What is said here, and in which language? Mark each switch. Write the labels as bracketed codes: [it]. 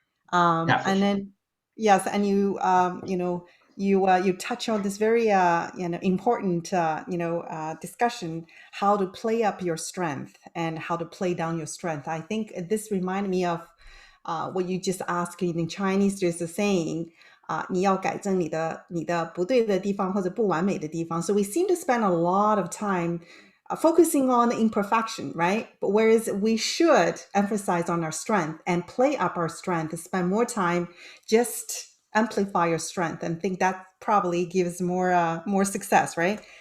[en] And then, yes, and you touch on this very important discussion, how to play up your strength and how to play down your strength. I think this reminded me of what you just asked. In Chinese, there's a saying, [zh] 你要改正你的不对的地方或者不完美的地方. [en] So we seem to spend a lot of time focusing on the imperfection, right? But whereas we should emphasize on our strength and play up our strength, and spend more time just amplify your strength, and think that probably gives more success, right?